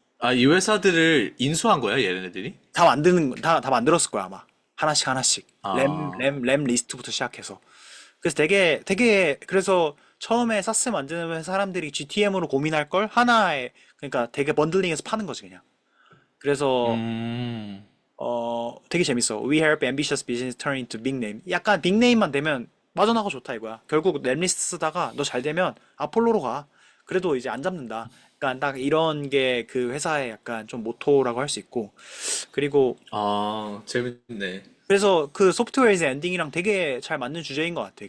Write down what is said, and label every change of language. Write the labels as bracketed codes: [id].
[ko] 아, 이 회사들을 인수한 거야, 얘네들이? 다 만들었을 거야, 아마. 하나씩 하나씩. 아, 램 리스트부터 시작해서. 그래서 그래서 처음에 사스 만드는 사람들이 GTM으로 고민할 걸 하나에, 그러니까 되게 번들링해서 파는 거지, 그냥. 그래서, 음, 되게 재밌어. [en] We help ambitious business turn into big name. [ko] 약간 빅 네임만 되면 빠져나가고 좋다 이거야. 결국 랩리스트 쓰다가 너 잘 되면 아폴로로 가. 그래도 이제 안 잡는다. 그러니까 딱 이런 게 그 회사의 약간 좀 모토라고 할 수 있고. 그리고 아, 재밌네. 그래서 그 소프트웨어에서 엔딩이랑 되게 잘 맞는 주제인 것 같아.